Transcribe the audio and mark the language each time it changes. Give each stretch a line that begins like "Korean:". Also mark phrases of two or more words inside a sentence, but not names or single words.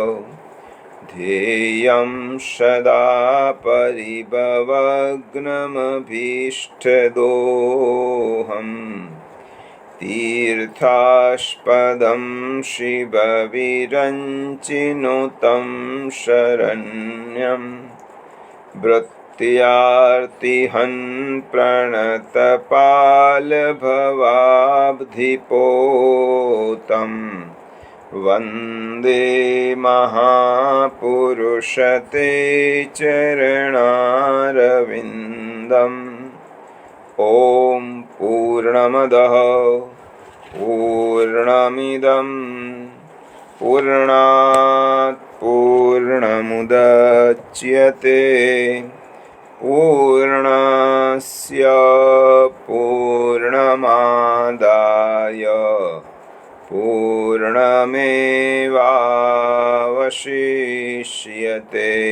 Sanskrit: ध्येयं सदा परिभवग्नमभीष्टदोहम् तीर्थास्पदं शिवविरञ्चिनुतं शरण्यं भृत्यार्तिहन् प्रणतपालभवाब्धिपोतं वन्दे महापुरुष ते चरणारविन्दम्. ओम पूर्णमदः पूर्णमिदं पूर्णात पूर्णमुदच्यते पूर्णस्य पूर्णमादाय पूर्णमेवावशिष्यते.